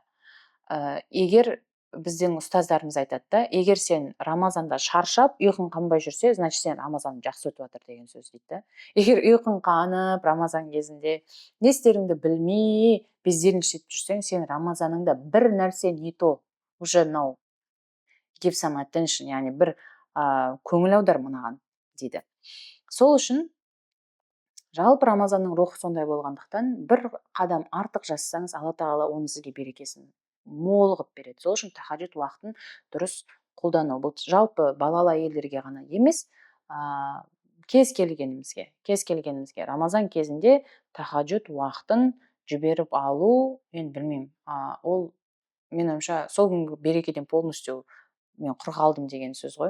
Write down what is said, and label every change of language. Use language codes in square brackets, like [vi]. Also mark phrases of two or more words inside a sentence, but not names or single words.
[kk] Егер біздің ұстаздарымыз айтады да, егер сен Рамазанда шаршап, ұйқың қанбай жүрсе, значит сен Рамазаның жақсы өтіп жатыр деген сөз дейді. Егер ұйқың қанып, Рамазан кезінде не істеріңді білмей, бездеріңшіп жүрсең, сен Рамазаныңда бір нәрсе [ru] не то, уже [kk] мынау [en] give some attention, [kk] яғни бір көңіл аудар мынаған дейді. Сол үшін жалпы Рамазанның рухы сондай болғандықтан, бір қадам артық жасасаңыз, Алла тағала оны сізге берекесін мол қылып береді. Сол үшін тахаджуд уақытын дұрыс қолдану. Бұл жалпы балалы әйелдерге ғана емес, кез келгенімізге Рамазан кезінде тахаджуд уақытын жіберіп алу, мен білмеймін, ол менің ойымша сол күнгі берекеден полностью мен құр қалдым деген сөз ғой.